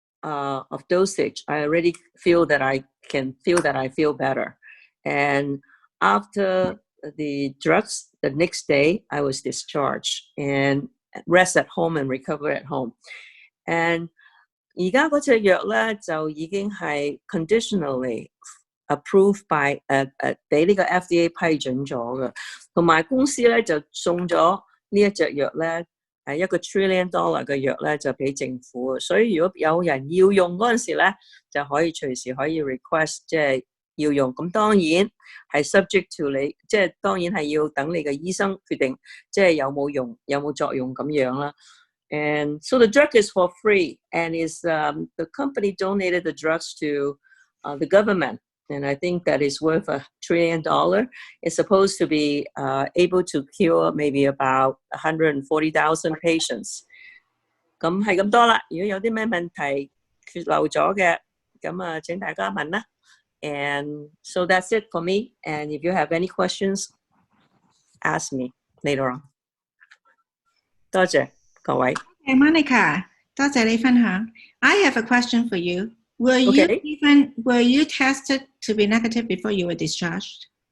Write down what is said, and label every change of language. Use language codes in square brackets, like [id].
[en] Of dosage, I already feel that I feel better. And after the drugs, the next day I was discharged and rest at home and recover at home. [yue] And 而家嗰隻藥咧就已經係 [en] conditionally approved by [yue] 俾呢個 FDA 批准咗嘅，同埋公司咧就送咗呢一隻藥咧。 1個 trillion dollar 嘅藥咧就俾政府，所以如果有人要用嗰陣時咧，就可以隨時可以 request 即係要用。咁當然係 subject to 你，即係當然係要等你嘅醫生決定，即係有冇用、有冇作用咁樣啦。 [en] And so the drug is for free, and is the company donated the drugs to the government. And I think that is worth $1 trillion. It's supposed to be able to cure maybe about 140,000 patients. [yue] 咁係咁多啦。如果有啲咩問題缺漏咗嘅，咁請大家問啦。 [en] And so that's it for me. And if you have any questions, ask me later on. [yue] 多謝各位。 Okay, Monica, 多謝你分享。 [en] I have a question for you. Were you tested to be negative before you were discharged?